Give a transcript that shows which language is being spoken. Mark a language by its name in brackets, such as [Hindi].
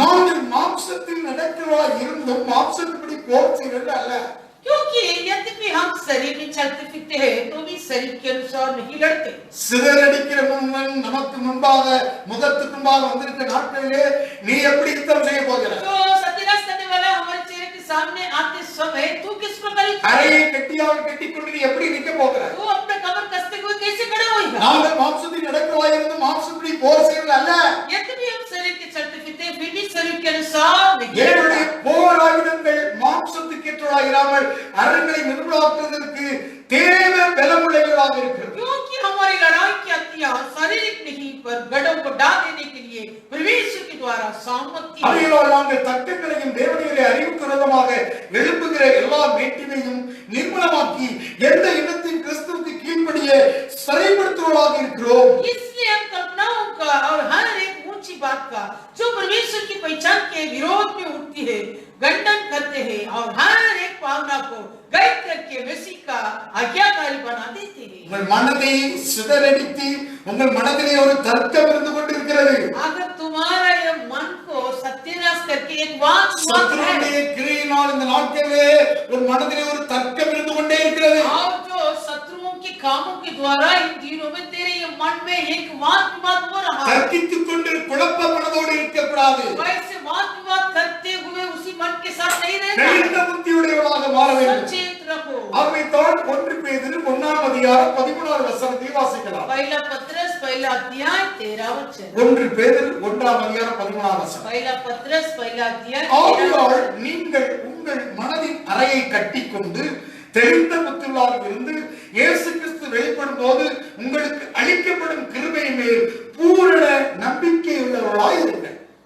[Tamil] நாங்கள் மாம்சத்தில் நடக்கிறவா இருந்தும் மாம்சத்தின்படி போர் செய்வது அல்ல. [Hindi] क्योंकि यद्यपि हम शरीर में चलते फिरते हैं तो भी शरीर के अनुसार नहीं लड़ते। [Tamil] சிதறடிக்கிற முன்னன் நமக்கு முன்பாக முகத்துக்கு முன்பாக வந்திருக்கிற நாட்களிலே நீ எப்படி யுத்தம் செய்ய போகிறாய்? [Hindi] जो सत्यानाश करने वाला हमारे चेहरे के सामने आते समय तू किस प्रकार [Tamil] அறையை கட்டியாக கட்டிக்கொண்டு நீ எப்படி நிற்க போகிறாய்? [Hindi] तू अपने कमर कसते हुए कैसे खड़ा होएगा? [Tamil] நாங்கள் மாம்சத்தில் நடக்கிறவா இருந்து மாம்சப்படி போர் செய்வது அல்ல. [Hindi] यद्यपि हम शरीर के चलते फिरते हैं फिर भी शरीर के अनुसार नहीं [Tamil] என்னுடைய [Hindi] लड़ते। [Tamil] போர் ஆயுதங்கள் மாம்சத்துக்கு ஏற்றவாயிராமல் அரண்களை நிர்மூலமாக்குவதற்கு தேவ பலமுள்ளவைகளாக இருக்கிறது. [Hindi] क्योंकि हमारी लड़ाई की हथियार शारीरिक नहीं पर गढ़ों को डाल देने के लिए परमेश्वर के द्वारा सामर्थ्य है। [Tamil] அவைகளால் நாங்கள் தர்க்கங்களையும் தேவனுடைய அறிவுக்கு விரோதமாக எழுப்புகிற எல்லா மேட்டிமையும் நிர்மூலமாக்கி எந்த இனத்தின் கிறிஸ்துவுக்கு கீழ்ப்படிய சரிப்படுத்துவதாக இருக்கிறோம். [Hindi] इसलिए हम कल्पनाओं का और हर एक ऊंची बात का जो परमेश्वर की पहचान के विरोध में उठती है खंडन करते हैं और हर एक भावना को गायब करके मसीह का आज्ञाकारी बना देते हैं। [Tamil] உங்கள் மனதை சிதறடித்து உங்கள் மனதிலே ஒரு தர்க்கம் இருந்து கொண்டிருக்கிறது. [Hindi] अगर तुम्हारा ये मन को सत्यानाश करके एक वाद है [Tamil] சத்துருடைய கிரியையினால் இந்த நாட்களிலே ஒரு மனதிலே ஒரு தர்க்கம் இருந்து கொண்டே இருக்கிறது. [Hindi] और जो शत्रु के कामों के द्वारा इन दिनों में तेरे ये मन में एक वाद विवाद हो रहा है। [Tamil] தர்க்கித்துக் கொண்டு குழப்ப மனதோடு இருக்கக்கூடாது. [Hindi] वैसे वाद विवाद करते हुए उसी मन के साथ नहीं रहना। [Tamil] தெளிந்த புத்தியுடையவனாக மாற வேண்டும். [Hindi] सचेत रहो। [Tamil] அவனை தான் 1 பேதுரு 1ஆம் அதிகாரம் 13வது வசனத்தை வாசிக்கலாம். [Hindi] पहला पत्रस पहला अध्याय 13 वचन। [Tamil] 1 பேதுரு 1ஆம் அதிகாரம் 13வது வசனம். [Hindi] पहला पत्रस पहला अध्याय 13 [Tamil] ஆகையால் [Hindi] वचन। [Tamil] நீங்கள் உங்கள் மனதின் அறையை கட்டிக்கொண்டு தெளிந்த புத்தியுள்ளவர்களாக இருந்து இயேசு கிறிஸ்து வெளிப்படும் போது உங்களுக்கு அளிக்கப்படும் கிருபை மேல் பூரண நம்பிக்கையுள்ளவர்களாய் இருங்கள்.